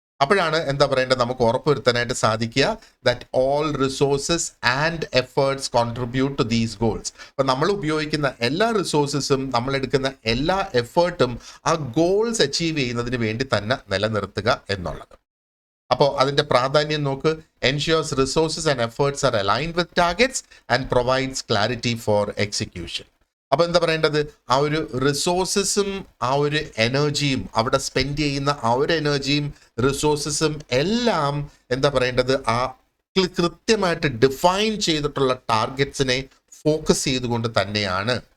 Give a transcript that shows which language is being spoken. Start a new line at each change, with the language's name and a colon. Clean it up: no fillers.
Malayalam: അപ്പോഴാണ് എന്താ പറയേണ്ടത് നമുക്ക് ഉറപ്പുവരുത്താനായിട്ട് സാധിക്കുക
English: That all resources and efforts contribute to these goals.
Malayalam: അപ്പം നമ്മൾ ഉപയോഗിക്കുന്ന എല്ലാ റിസോഴ്സസും നമ്മൾ എടുക്കുന്ന എല്ലാ എഫേർട്ടും ആ ഗോൾസ് അച്ചീവ് ചെയ്യുന്നതിന് വേണ്ടി തന്നെ നിലനിർത്തുക എന്നുള്ളത്. അപ്പോൾ അതിന്റെ പ്രാധാന്യം നോക്ക്.
English: ensures resources and efforts are aligned with targets and provides clarity for execution.
Malayalam: അപ്പൊ എന്താ പറയേണ്ടത്, ആ ഒരു റിസോഴ്സസും ആ ഒരു എനർജിയും അവിടെ സ്പെൻഡ് ചെയ്യുന്ന ആ ഒരു എനർജിയും റിസോഴ്സസും എല്ലാം എന്താ പറയേണ്ടത്, ആ കൃത്യമായിട്ട് ഡിഫൈൻ ചെയ്തിട്ടുള്ള ടാർഗറ്റ്സിനെ ഫോക്കസ് ചെയ്തുകൊണ്ട് തന്നെയാണ്.